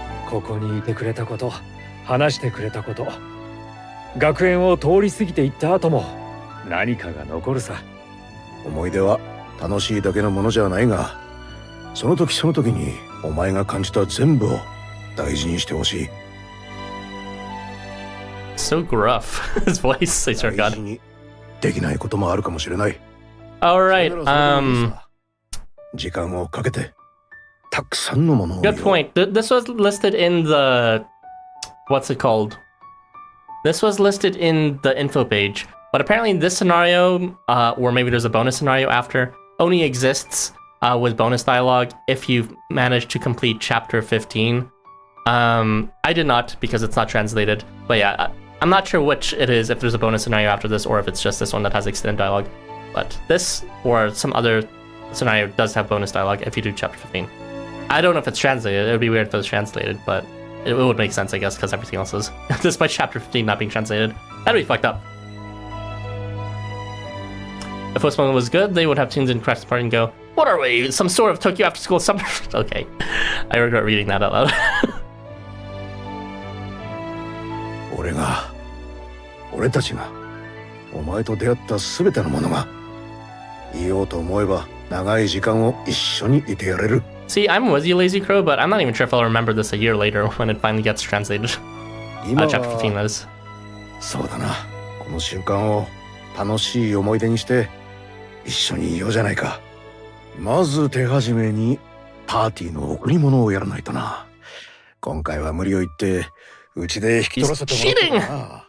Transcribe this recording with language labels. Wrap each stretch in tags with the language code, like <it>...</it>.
<ja>ここにいてくれたこと、話してくれたこと、学園を通り過ぎていった後も何かが残るさ。思い出は楽しいだけのものじゃないが、その時その時にお前が感じた全部を大事にしてほしい。</ja> <en>So gruff, his voice, I swear to</en> <ja>大</ja> <en>God.</en> <ja>事にできないこともあるかもしれない。</ja> <en>Alright,</en> <ja>時間をかけてたくさんのものを</ja> <en>good point. This was listed in the... What's it called? This was listed in the info page. But apparently in this scenario, or maybe there's a bonus scenario after, only exists with bonus dialogue if you've managed to complete chapter 15. I did not because it's not translated. But yeah, I'm not sure which it is, if there's a bonus scenario after this or if it's just this one that has extended dialogue. But this or some other scenario does have bonus dialogue if you do chapter 15. I don't know if it's translated. It would be weird if it was translated, but it would make sense, I guess, because everything else is. Despite chapter 15 not being translated. That'd be fucked up. If first one was good, they would have tunes in Crash Party and go, what are we? Some sort of Tokyo after school summer? Okay. I regret reading that out loud.</en> <ja>俺たちがお前と出会った全てのものが言おうと思えば長い時間を一緒にいてやれる。</ja> <en>See, I'm with you, Lazy Crow, but I'm not even sure if I'll remember this a year later when it finally gets translated. Chapter 15, that is.</en> <ja>そうだな。この瞬間を楽しい思い出にして一緒にいようじゃないか。まず手始めにパーティーの贈り物をやらないとな。今回は無理を言ってうちで引き取らせてもらったな。</ja>